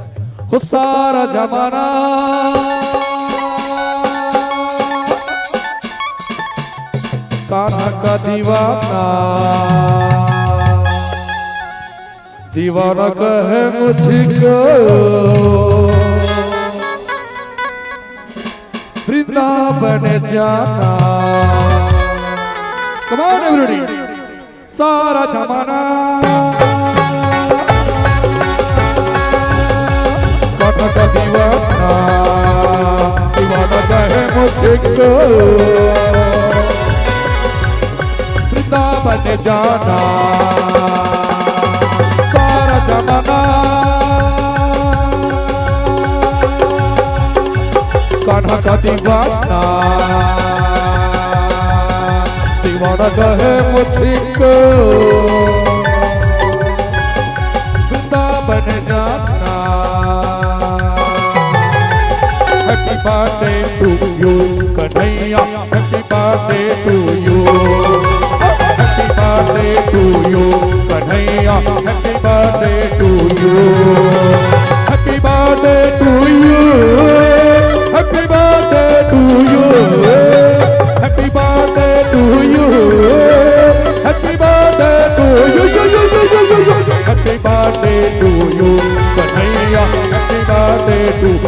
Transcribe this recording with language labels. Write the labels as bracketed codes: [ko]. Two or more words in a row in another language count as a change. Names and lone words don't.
[hi] वो सारा जमाना कान्हा का दीवाना, दीवाना कहे मुझको वृंदावन जाना। [en] Come on everybody, [hi] सारा जमाना कान्हा का दीवाना, दीवाना कहे मुझको वृंदावन जाना। सारा जमाना कान्हा का दीवाना, दीवाना कहे मुझको वृंदावन जाना। [en] happy birthday to you Kanhaiya, happy birthday to you, happy birthday to you Kanhaiya, happy birthday to you, happy birthday to you, happy birthday to you, happy birthday to you, happy birthday to you, happy birthday to you Kanhaiya, happy birthday to